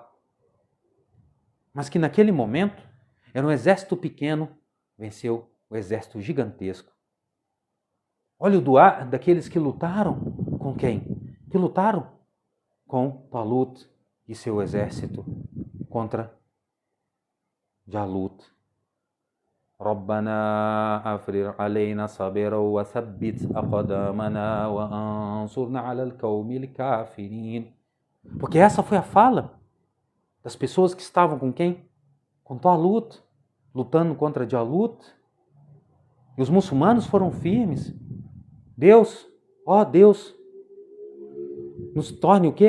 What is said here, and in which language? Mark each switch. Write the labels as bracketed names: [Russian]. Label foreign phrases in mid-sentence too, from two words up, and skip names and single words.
[Portuguese] Mas que naquele momento, era um exército pequeno, venceu o exército gigantesco. Olha o duá daqueles que lutaram com quem? Que lutaram com Talut e seu exército contra Jalut. [Arabic] ربنا أفرغ علينا صبرا وثبت أقدامنا وانصرنا على القوم الكافرين. [Portuguese] Porque essa foi a fala das pessoas que estavam com quem? Com Talut, lutando contra Jalut. E os muçulmanos foram firmes. Deus, ó Deus, nos torne o quê?